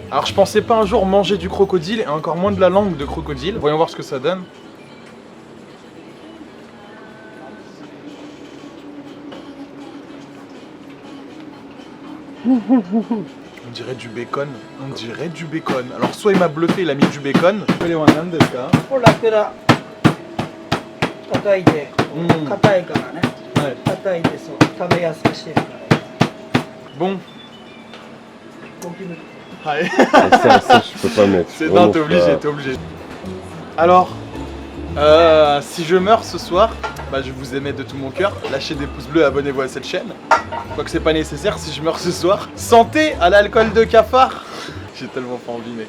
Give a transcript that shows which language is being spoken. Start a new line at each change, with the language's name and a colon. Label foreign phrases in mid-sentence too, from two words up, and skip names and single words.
French: Alors je pensais pas un jour manger du crocodile et encore moins de la langue de crocodile. Voyons voir ce que ça donne. On dirait du bacon. On dirait du bacon. Alors soit il m'a bluffé, il a mis du bacon.
Japanese: これラクダ叩いて、硬いからね。
French: Ouais.
Japanese: 叩いてそう食べやすくしてるから。
French: Bon.
Japanese: ゴキブリ。
French: Ouais. Ça, je peux pas mettre. C'est Vraiment non, t'es obligé, pas. t'es obligé. Alors, si je meurs ce soir, bah je vous aimais de tout mon cœur. Lâchez des pouces bleus, abonnez-vous à cette chaîne. Quoique c'est pas nécessaire si je meurs ce soir. Santé à l'alcool de cafard. J'ai tellement pas envie, mec.